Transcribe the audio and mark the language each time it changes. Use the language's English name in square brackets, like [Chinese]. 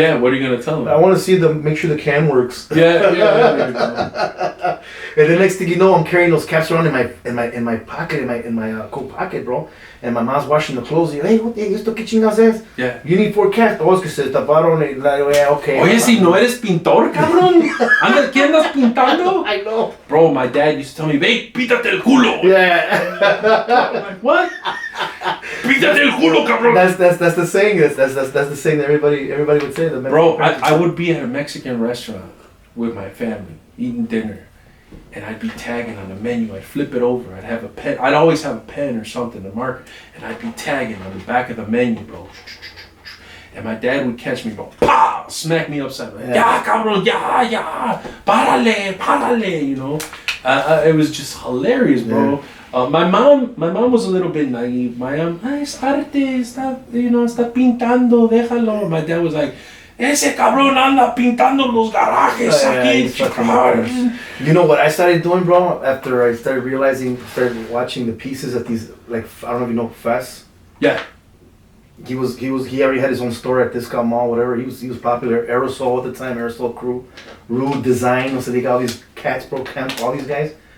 [English] Yeah, what are you going to tell them? I want to see make sure the can works. Yeah. And the next thing you know, I'm carrying those caps around in my pocket, in my coat pocket, bro. And my mom's washing the clothes. [Spanish] Y, hey, ¿esto qué chingas es? [English] Yeah. You need 4 caps. Oh, [Spanish] es que se taparon. [English] Okay. [Spanish] Oye, si no eres pintor, cabrón. ¿Qué andas pintando? [English] I know. Bro, my dad used to tell me, babe, [Spanish] pítate el culo. [English] Yeah. I'm like, what? [Spanish] Pítate el culo, cabrón. [English] That's the saying. That's the saying that everybody would say. Bro, I would be at a Mexican restaurant. with my family, eating dinner, and I'd be tagging on the menu. I'd flip it over. I'd have a pen. I'd always have a pen or something to mark, and I'd be tagging on the back of the menu, bro. And my dad would catch me, bro. Pow! Smack me upside the head. Yeah, cabrón, yeah, [Spanish] párale, [English] you know. It was just hilarious, bro. My mom was a little bit naive. My mom, [Spanish] es arte, está pintando, déjalo. [English] My dad was like, [Spanish] ese cabrón anda pintando los garajes aquí. [English] You know what I started doing, bro? After I started watching the pieces at these, like, I don't know if you know Fess. Yeah. He already had his own store at Discount Mall, whatever. He was popular. Aerosol at the time, Aerosol Crew, Rude Design. So they got all these cats, bro, Kemp, all these guys.